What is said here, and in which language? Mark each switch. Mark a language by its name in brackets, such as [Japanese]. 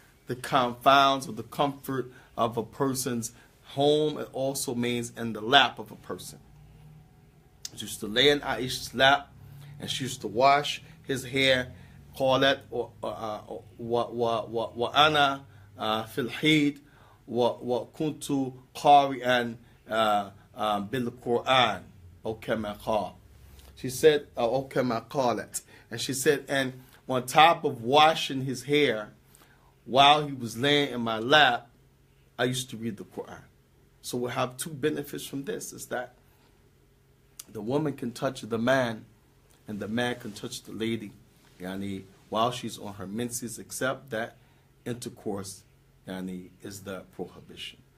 [English] the confounds or the comfort of a person's home. It also means in the lap of a person. She used to lay in Aisha's lap, and she used to wash his hair. [Arabic] قالت وأنا في الحيض وكنت قارئا بالقرآن أو كما قال. [English] She said, [Arabic] أو كما قالت. [English] And she said, and on top of washing his hair, while he was laying in my lap, I used to read the Quran. So we have two benefits from this, is that the woman can touch the man, and the man can touch the lady, yani, while she's on her menses, except that intercourse, yani, is the prohibition.